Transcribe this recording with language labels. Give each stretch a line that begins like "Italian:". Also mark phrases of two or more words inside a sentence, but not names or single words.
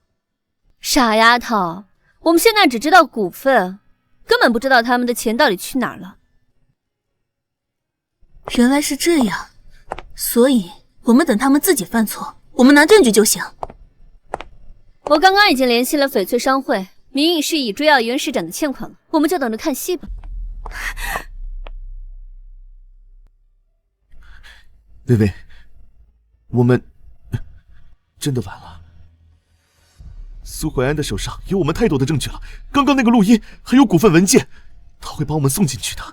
Chinese: 傻丫頭，我們現在只知道股份，根本不知道他們的錢到底去哪兒了。原來是這樣，所以我們等他們自己犯錯，我們拿證據就行。我剛剛已經聯繫了翡翠商會，名義是以追要袁市長的欠款了，我們就等着看戲吧。薇薇，我們真的完了。蘇懷安的手上有我們太多的證據了，剛剛那個錄音還有股份文件，他會把我們送進去的。